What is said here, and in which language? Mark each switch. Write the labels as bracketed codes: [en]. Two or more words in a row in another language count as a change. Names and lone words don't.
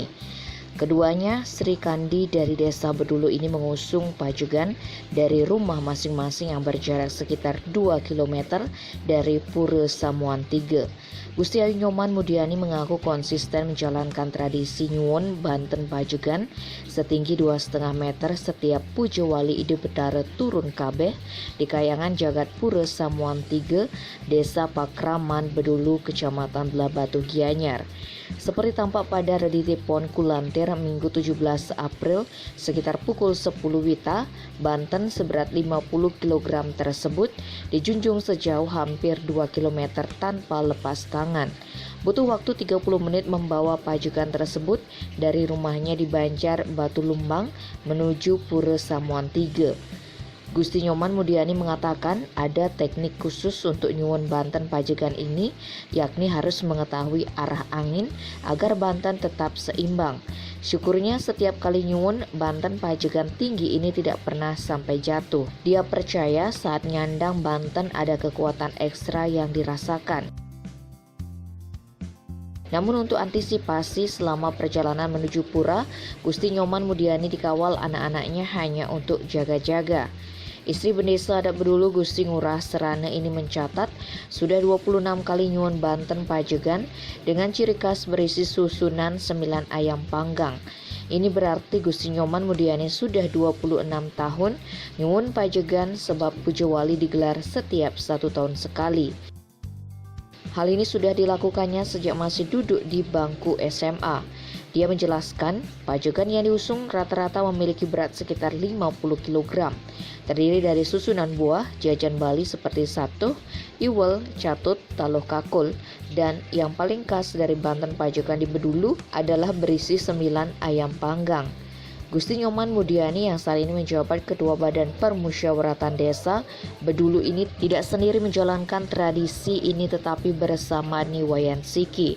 [id] Keduanya, Sri Kandi dari Desa Bedulu ini mengusung pajugan dari rumah masing-masing yang berjarak sekitar 2 km dari Pura Samuan 3. Gusti Ayu Nyoman Mudiani mengaku konsisten menjalankan tradisi nyuwun Banten pajugan setinggi 2,5 meter setiap Pujo Wali Ide Betara turun kabeh di Kayangan Jagat Pura Samuan 3, Desa Pakraman Bedulu, Kecamatan Blabatu Gianyar. Seperti tampak pada Reditipon Kulantir Minggu 17 April sekitar pukul 10 WITA, Banten seberat 50 kg tersebut dijunjung sejauh hampir 2 km tanpa lepas tangan. Butuh waktu 30 menit membawa pajugan tersebut dari rumahnya di Banjar, Batu Lumbang menuju Pura Samuan 3. Gusti Nyoman Mudiani mengatakan ada teknik khusus untuk nyuwun Banten pajegan ini, yakni harus mengetahui arah angin agar Banten tetap seimbang. Syukurnya setiap kali nyuwun Banten pajegan tinggi ini tidak pernah sampai jatuh. Dia percaya saat nyandang Banten ada kekuatan ekstra yang dirasakan. Namun untuk antisipasi selama perjalanan menuju pura, Gusti Nyoman Mudiani dikawal anak-anaknya hanya untuk jaga-jaga. Istri Bendesa Adat Bedulu Gusti Ngurah Serana ini mencatat sudah 26 kali nyuwun Banten pajegan dengan ciri khas berisi susunan 9 ayam panggang. Ini berarti Gusti Nyoman Mudiani sudah 26 tahun nyuwun pajegan sebab Pujo Wali digelar setiap 1 tahun sekali. Hal ini sudah dilakukannya sejak masih duduk di bangku SMA. Dia menjelaskan, pajegan yang diusung rata-rata memiliki berat sekitar 50 kg. Terdiri dari susunan buah, jajan Bali seperti satuh, iwel, catut, taloh kakul, dan yang paling khas dari Banten pajegan di Bedulu adalah berisi 9 ayam panggang. Gusti Nyoman Mudiani yang saat ini menjabat Ketua Badan Permusyawaratan Desa Bedulu ini tidak sendiri menjalankan tradisi ini tetapi bersama Niwayan Siki.